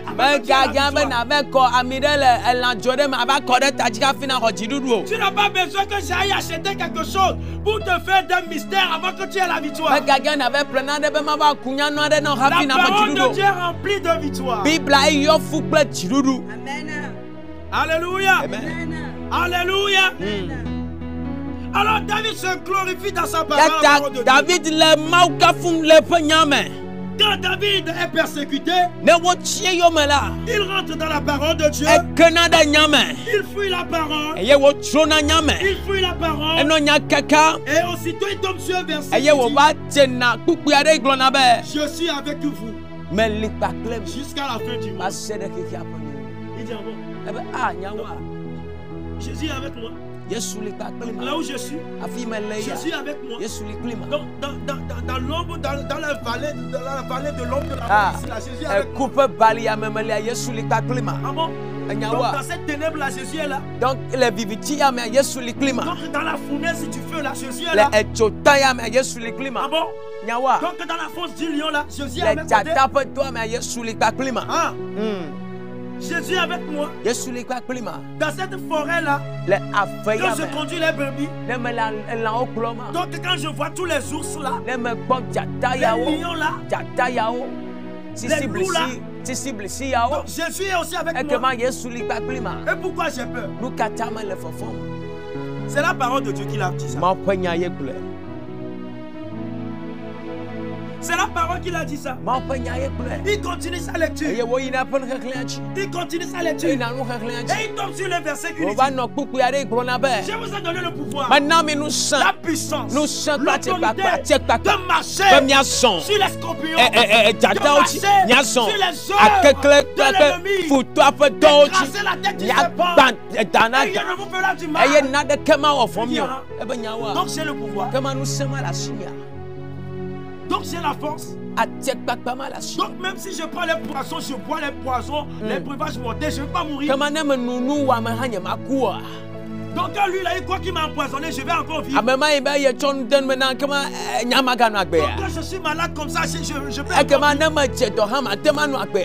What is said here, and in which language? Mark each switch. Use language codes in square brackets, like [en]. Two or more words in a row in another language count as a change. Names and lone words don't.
[fr] afin que tu aies la [ee] Megahiã be [fr] victoire. [ee] nava kɔ ami ɖe le elãdzo ɖe me ava kɔ ɖe ta dzi hafi na xɔ dziɖuɖu o. [fr] Tu n'as pas besoin que j'aille acheter quelque chose pour te faire des mystères avant que tu aies la victoire. [ee] Megahiã nava ƒle naɖe be mava ku nyanu aɖe na hafi [fr] La [ee] na xɔ [fr] parole de [ee] dziɖuɖu [fr] Dieu [ee] o. [fr] est remplie de victoire. [ee] Biblia eyɔ fu kple dziɖuɖu. [fr] Amen. Alléluia. Amen. Alléluia. Alors David se glorifie dans sa parole. la [ee] Yata [fr] parole de Dieu. [ee] David le Mawu kafum le eƒe nya me. [fr] Quand David est persécuté, [ee] Ne wotsie yome la. [fr] il rentre dans la parole de Dieu. [ee] Ekena ɖe nya me. [fr] Il fuit la parole. [ee] Eye wotrona nya me. [fr] Il fuit la parole. [ee] Enɔ nya keka. [fr] Et aussitôt il tombe sur un verset. [ee] Eye [fr] qui dit, [ee] wòva tsena kpukpui aɖe yi gblɔna be. [fr] je suis avec vous [ee] Meli kpakple mi. [fr] jusqu'à la fin du [ee] Va [fr] mois. [ee] se ɖe xexea ƒe nu. [fr] Il dit ah bon, [ee] Ebe nyawoa. [fr] Jésus est avec moi. [ee] Yesu li kpakple [fr] Là [ee] ma. [fr] où je suis, [ee] Afi me le ya. [fr] Jésus est avec moi. [ee] Yesu li kpli ma. [fr] Dans l'ombre, dans la vallée de l'ombre de la Ah. mort, ici, là, Jésus est avec moi. [ee] Ekuƒe bali ya me melia Yesu li kpakple ma. [fr] Ah bon? Donc [ee] Enyawoa. [fr] dans cette ténèbre là, Jésus est là. [ee] Donc le viviti ya me Yesu li kpli ma. [fr] Donc dans la fournaise, si tu fais là, Jésus est [ee] Le [fr] là. [ee] edzota ya me Yesu li kpli Ah ma. [fr] bon? [ee] Nyawoa. [fr] Donc dans la fosse du lion là, Jésus est [ee] Le [fr] avec moi. [ee] dzata ƒe doa me Yesu li kpakple ma. [fr] Ah, Jésus est avec moi. [ee] Yesu li kpakple ma. [fr] Dans cette forêt là, [ee] Le ave ya [fr] quand je [ee] me. [fr] conduis les brebis, [ee] Ne me la elãwo kplɔ ma. [fr] donc quand je vois tous les ours là, [ee] Ne me gbɔ dzata [fr] les [ee] yawo. [fr] lions là, [ee] Dzata yawo. Sisi [fr] loups là. [ee] blisi. Sisi blisi yawo. [fr] donc Jésus est aussi avec moi. [ee] Ekema Yesu li kpakple ma. [fr] Et pourquoi j'ai peur? [ee] Nu katã mele fɔfɔm. [fr] C'est la parole de Dieu qui l'a dit ça. [ee] Mawu ƒe nya ye gblɔe. [fr] C'est la parole qui l'a dit ça. [ee] Mawu ƒe nya ye gblɔe. [fr] Il continue sa lecture. [ee] Eye woyina ƒe nuxexlẽa dzi. [fr] Il continue sa lecture. [ee] Eyina nuxexlẽa dzi. [fr] Et il tombe sur le verset qui lui dit, [ee] Wòva nɔ kpukpui aɖe yi gblɔna be. [fr] je vous ai donné le pouvoir, [ee] Mena mi ŋusẽ. [fr] la puissance, [ee] Ŋusẽ kple [fr] l'autorité [ee] atikpakpa [fr] de [ee] be [fr] marcher [ee] miazɔ. [fr] sur les scorpions, [ee] Dzatawo dzi. [fr] de [ee] Miazɔ. [fr] marcher sur les œuvres [ee] Akekle [fr] de [ee] kple [fr] l'ennemi, [ee] futoa ƒe dɔwo dzi. [fr] d'écraser la tête du serpent, [ee] Miagba dana [fr] et il [ee] ga. [fr] ne vous fera du mal. [ee] Eye naɖeke mawɔ fɔ mi o. Ebe nyawoa. [fr] Donc j'ai le pouvoir. [ee] Kema ŋusẽ ma le asinye. [fr] Donc j'ai la force. Donc même si je prends les poissons, je bois les poissons, les breuvages mortels, je ne vais pas mourir. Donc quand lui, il a eu quoi qui m'a empoisonné, je vais encore vivre. Donc quand je suis malade comme ça, je peux encore vivre.